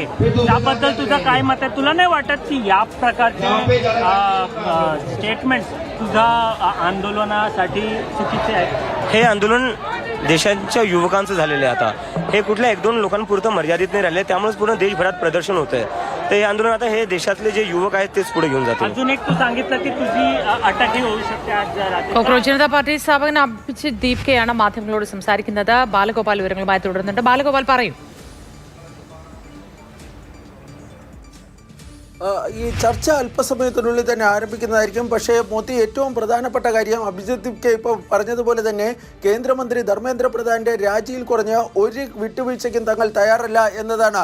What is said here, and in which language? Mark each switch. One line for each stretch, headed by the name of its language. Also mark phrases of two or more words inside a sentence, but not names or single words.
Marathi: त्याबद्दल तुझं काय मत आहे? तुला नाही वाटत की या प्रकारचे स्टेटमेंट तुझा आंदोलनासाठी चुकीचे आहेत? हे आंदोलन देशाच्या युवकांचं झालेलं आहे. आता हे कुठल्या 1-2 लोकांपुरतं मर्यादित नाही राहिले, त्यामुळेच पूर्ण देशभरात प्रदर्शन होत आहे. तर हे आंदोलन आता हे देशातले जे युवक आहेत तेच पुढे घेऊन जातील. अजून एक तू सांगितलं की तुझी अटकही होऊ शकते आज रात्री.
Malayalam: കോക്രോച്ച് ജനതാ പാർട്ടി സ്ഥാപകൻ അഭിജിത്ത് ദീപ് കെയാണ് മാധ്യമങ്ങളോട് സംസാരിക്കുന്നത്. ബാലഗോപാൽ വിവരങ്ങളുമായി തുടരുന്നുണ്ട്. ബാലഗോപാൽ പറയും. ഈ ചർച്ച അല്പസമയത്തിനുള്ളിൽ തന്നെ ആരംഭിക്കുന്നതായിരിക്കും. പക്ഷേ മോത്തി ഏറ്റവും പ്രധാനപ്പെട്ട കാര്യം അഭിജിത്ത് കെ ഇപ്പോൾ പറഞ്ഞതുപോലെ തന്നെ കേന്ദ്രമന്ത്രി ധർമ്മേന്ദ്ര പ്രധാന്റെ രാജിയിൽ കുറഞ്ഞ് ഒരു വിട്ടുവീഴ്ചയ്ക്കും തങ്ങൾ തയ്യാറല്ല എന്നതാണ്.